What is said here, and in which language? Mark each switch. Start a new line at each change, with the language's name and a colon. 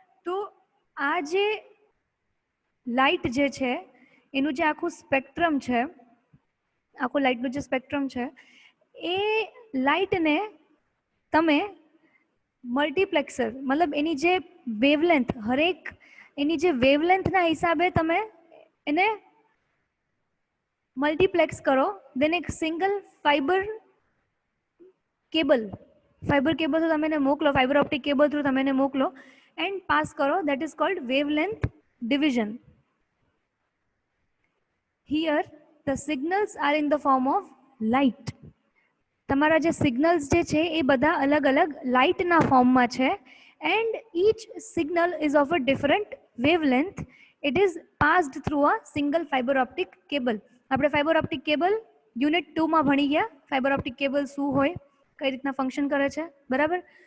Gujarati: તો આ જે લાઇટ જે છે એનું જે આખું સ્પેક્ટ્રમ છે, આખું લાઇટનું જે સ્પેક્ટ્રમ છે, એ લાઇટને તમે મલ્ટીપ્લેક્સર, મતલબ એની જે વેવલેન્થ, હરેક એની જે વેવલેન્થના હિસાબે તમે એને મલ્ટીપ્લેક્સ કરો. દેન એક સિંગલ ફાઈબર કેબલ થ્રુ તમે એને મોકલો, ફાઈબર ઓપ્ટિક કેબલ થ્રુ તમે એને મોકલો એન્ડ પાસ કરો.
English: That is called wavelength division. Here the signals are in the form of light.
Gujarati: તમારા જે સિગ્નલ્સ જે છે એ બધા અલગ અલગ લાઇટના ફોર્મમાં છે
English: And each signal is of a different wavelength. It is passed through a single fibre optic cable.
Gujarati: આપણે ફાઇબર ઓપ્ટિક કેબલ યુનિટ 2માં ભણી ગયા ફાઇબર ઓપ્ટિક કેબલ શું હોય, કઈ રીતના ફંક્શન કરે છે, બરાબર.